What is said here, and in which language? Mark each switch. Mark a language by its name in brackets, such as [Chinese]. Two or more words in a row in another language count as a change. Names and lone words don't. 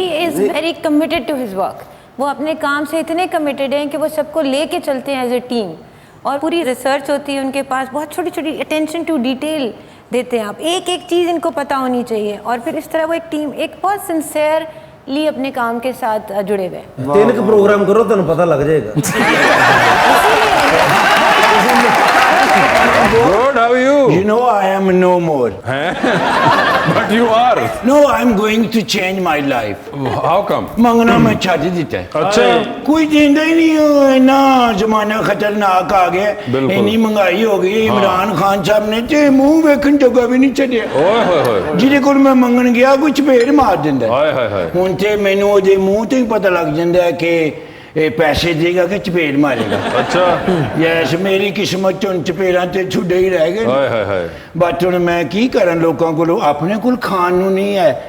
[English] He is very committed to his work. [Hindi] वो अपने काम से इतने कमिटेड हैं कि वो सबको लेके चलते हैं [English] as a team, [Hindi] और पूरी रिसर्च होती है उनके पास, बहुत छोटी छोटी [English] attention to detail [Hindi] देते हैं। आप एक एक चीज़ इनको पता होनी चाहिए, और फिर इस तरह वो एक टीम, एक बहुत सिंसेयरली अपने काम के साथ जुड़े हुए हैं। 3 का प्रोग्राम करो तो पता लग जाएगा। [English] Good, how are you? You know I am no more. But you are. No, I'm going to change my life. How come? [Punjabi] ਮੰਗਣਾ ਮੈਂ ਛੱਡ ਦਿੱਤਾ ਹੈ। [Hindi] अच्छा। [Punjabi] ਕੋਈ ਦਿੰਦਾ ਹੀ ਨਹੀਂ, ਇੰਨਾ ਜ਼ਮਾਨਾ ਖਤਰਨਾਕ ਆ ਗਿਆ, ਬਿਲਕੁਲ। ਇੰਨੀ ਮਹਿੰਗਾਈ ਹੋ ਗਈ। ਇਮਰਾਨ ਖਾਨ ਸਾਹਿਬ ਨੇ ਤੇ ਮੂੰਹ ਵੇਖਣ ਜੋਗਾ ਵੀ ਨਹੀਂ ਛੱਡਿਆ। ओए होए होए। ਜਿਹਦੇ ਕੋਲ ਮੈਂ ਮੰਗਣ ਗਿਆ ਕੋਈ ਚਪੇੜ ਮਾਰ ਦਿੰਦਾ ਹੈ। हाय हाय हाय। ਹੁਣ ਤੇ ਮੈਨੂੰ ਉਹਦੇ ਮੂੰਹ ਤੋਂ ਹੀ ਪਤਾ ਲੱਗ ਜਾਂਦਾ ਹੈ ਕਿ ਇਹ ਪੈਸੇ ਦੇਗਾ ਕਿ ਚਪੇੜ ਮਾਰੇਗਾ। [Hindi] अच्छा। [Punjabi] ਯੈਸ, ਮੇਰੀ ਕਿਸਮਤ ਹੁਣ ਚਪੇੜਾਂ ਤੇ ਛੁੱਡੇ ਹੀ ਰਹਿ ਗਏ। हाय हाय हाय। ਬਟ ਹੁਣ ਮੈਂ ਕੀ ਕਰਾਂ, ਲੋਕਾਂ ਕੋਲੋਂ ਆਪਣੇ ਕੋਲ ਖਾਣ ਨੂੰ ਨਹੀਂ ਹੈ,